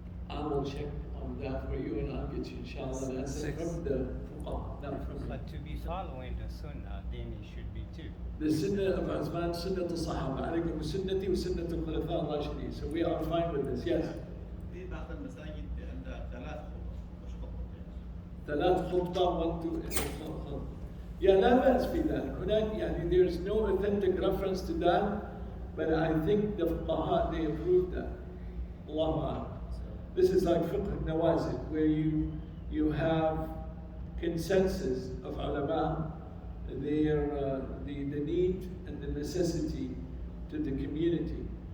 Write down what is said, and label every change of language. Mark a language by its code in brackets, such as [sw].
[en] I will check on that for you and I'll get you inshallah. That's from the fuqaha, not from me. But to be following the sunnah, then it should be 2. The sunnah of Uthman, sunnah al-sahaba, alaykum sunnati wa sunnat al-khulafa al-rashidin. So we are fine with this, yes. [ar] في بعض المساجد عندها 3 خطب مش خطبتين. 3 خطبة 1 2 Yeah, لا بأس في ذلك. هناك يعني [en] there's no authentic reference to that, but I think the fuqaha, they approved that. Allahu Akbar. This is like fiqh nawazil, where you have consensus of ulama, the need and the necessity to the community.